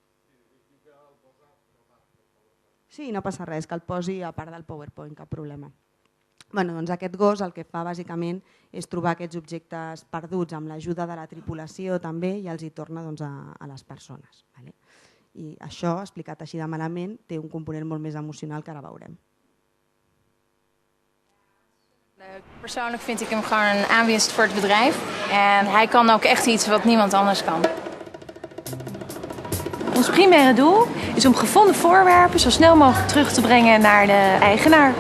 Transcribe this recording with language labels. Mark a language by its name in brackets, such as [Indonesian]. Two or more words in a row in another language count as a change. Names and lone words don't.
[Catalan] Sí, no passa res, que el posi a part del PowerPoint, cap problema. Doncs aquest gos el que fa bàsicament és trobar aquests objectes perduts amb l'ajuda de la tripulació també i els hi torna a les persones. I això, explicat així de malament, té un component molt més emocional que ara veurem. [Dutch] Persoonlijk vind ik hem gewoon een aanwinst voor het bedrijf. En hij kan ook echt iets wat niemand anders kan. Ons primaire doel is om gevonden voorwerpen zo snel mogelijk terug te brengen naar de eigenaar.